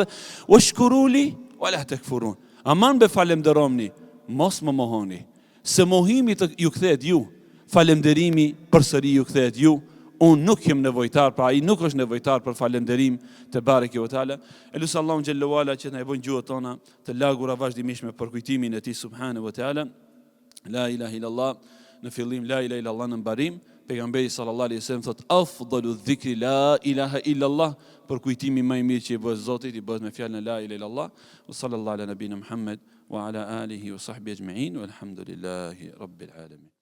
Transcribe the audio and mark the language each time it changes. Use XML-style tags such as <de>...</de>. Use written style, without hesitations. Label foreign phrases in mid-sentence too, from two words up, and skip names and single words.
<ar>واشكروا لي ولا تكفرون.</ar> <sq>Aman be falemderoni, mos më mohoni. Se mohimi ju kthehet ju, falemderimi përsëri ju kthehet ju. Unë nuk jem nevojtar, pra ai nuk është nevojtar për falenderim</sq> <ar>تبارك وتعالى.</ar> <sq>Elusë Allahun</sq> <ar>جل وعلا</ar> <sq>që na e bën gjuhët tona të lagura vazhdimisht me përkujtimin e tij</sq> <ar>سبحانه وتعالى. لا إله إلا الله,</ar> <sq>në fillim</sq> <ar>لا إله إلا الله</ar> <sq>në mbarim. Pejgamberi</sq> <ar>صلى الله عليه وسلم</ar> <sq>thot</sq> <ar>أفضل الذكر لا إله إلا الله,</ar> <sq>përkujtimi më i mirë që i bëhet Zotit i bëhet me fjalën</sq> <ar>لا إله إلا الله. وصلى الله على نبينا محمد وعلى آله وصحبه أجمعين والحمد لله رب العالمين.</ar>